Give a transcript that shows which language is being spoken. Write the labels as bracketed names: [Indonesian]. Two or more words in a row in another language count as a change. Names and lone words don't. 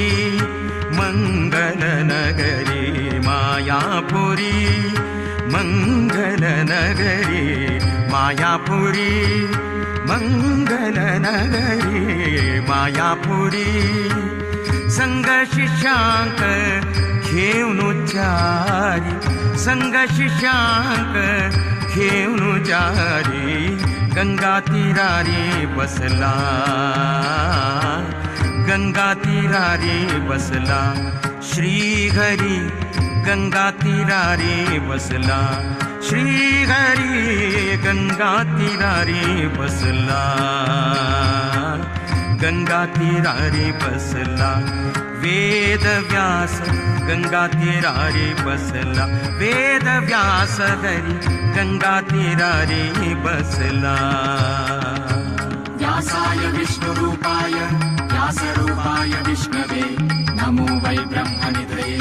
[Marathi] मंगल नगरी मायापुरी मंगल नगरी मायापुरी मंगल नगरी मायापुरी संग शिष्यांक घेऊन चारी संग शिष्यांक घेऊन जारी गंगा तीरारी बसला गंगा तीरारी बसला श्री हरी गंगा तीरारी बसला श्री हरी गंगा तीरारी बसला, गंगा तीरारी बसला वेद व्यास, गंगा तीरारी बसला वेद व्यास हरी, गंगा तीरारी बसला. [Sanskrit] व्यासाय विष्णुरूपाय व्यासरूपाय विष्णवे नमो वै ब्रह्मनिधये.